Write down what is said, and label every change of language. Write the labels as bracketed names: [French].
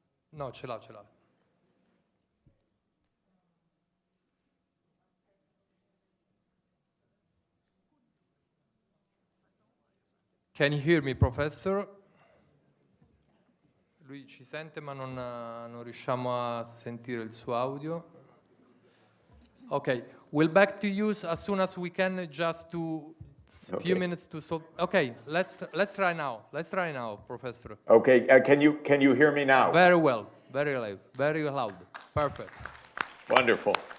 [Italian] No, ce l'ha. [English] Can you hear me, Professor? [Italian] Lui ci sente, ma non riusciamo a sentire il suo audio. [English] Okay, we'll back to you as soon as we can, just to a few minutes to solve. Okay, let's try now. Let's try now, Professor. Okay, can you hear me now? Very well, very loud. Perfect. Wonderful.